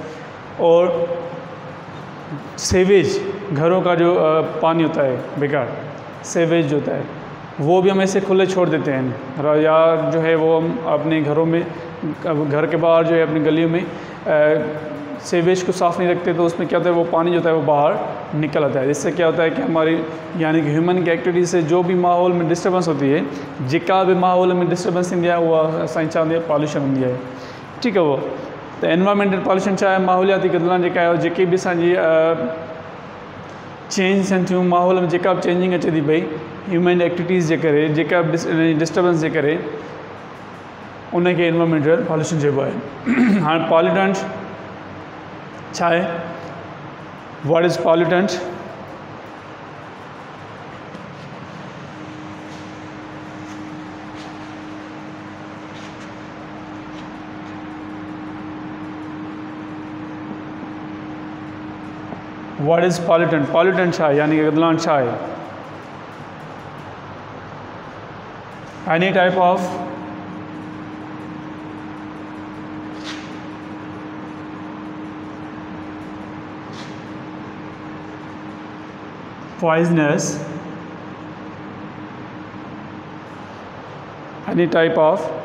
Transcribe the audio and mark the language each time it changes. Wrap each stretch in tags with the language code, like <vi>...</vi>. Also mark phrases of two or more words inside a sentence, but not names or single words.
<hi>और सीवेज घरों का जो पानी होता है बेकार सीवेज जो होता है वो भी हम ऐसे खुले छोड़ देते हैं, या जो है वो हम अपने घरों में घर के बाहर जो है अपनी गलियों में सीवेज को साफ़ नहीं रखते तो उसमें क्या होता है वो पानी जो होता है वो बाहर निकल आता है। इससे क्या होता है कि हमारी यानी कि ह्यूमन की एक्टिविटी से जो भी माहौल में डिस्टर्बेंस होती है,</hi> <sd>जेका भी माहौल में डिस्टर्बेंस थींदी आहे उहा असांजी चवंदी आहे पॉल्यूशन हूंदी आहे, ठीकु आहे। वो तो</sd> <en>environmental pollution</en> <sd>छा आहे, माहौलियाती क़दुरनि जेका आहे जेके बि असांजी चेंज थियनि थियूं माहौल में जेका बि चेंजिंग अचे थी पई</sd> <en>human activities</en> <sd>जे करे, जेका बि डिस्टर्बेंस जे करे उनखे</sd> <en>environmental pollution</en> <sd>चइबो आहे। हाणे पॉल्यूटेंट छा आहे,</sd> <en>What is pollutant? What is pollutant?</en> <sd>पॉल्यूटेंट छा आहे यानी कि गदलान छा आहे?</sd> <en>Any type of poisonous, any type of</en>